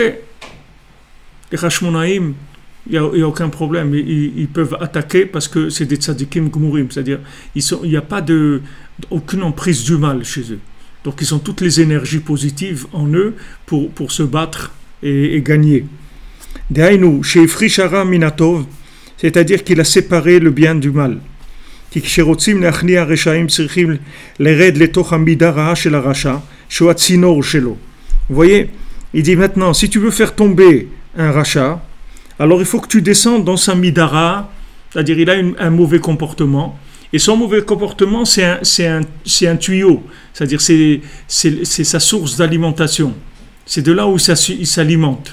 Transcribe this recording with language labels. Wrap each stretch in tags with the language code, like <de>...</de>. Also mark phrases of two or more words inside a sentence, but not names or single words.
<fr>Les Hashmonaïm, il n'y a aucun problème. Ils peuvent attaquer parce que c'est des</fr> <he>צדיקים גמורים,</he> <fr>c'est-à-dire il n'y a pas aucune emprise du mal chez eux. Donc ils ont toutes les énergies positives en eux pour se battre et gagner.</fr> <he>דהיינו, שהפריש הרע מן הטוב,</he> <fr>c'est-à-dire qu'il a séparé le bien du mal.</fr> <he>כי כשרוצים להכניע רשעים צריכים לרד לתוך המידה רעה של הרשע, שהוא הצינור שלו.</he> <fr>Vous voyez, il dit maintenant, si tu veux faire tomber un rachat, alors il faut que tu descendes dans sa midara, c'est-à-dire il a un mauvais comportement, et son mauvais comportement c'est un tuyau, c'est-à-dire c'est sa source d'alimentation, c'est de là où il s'alimente.</fr>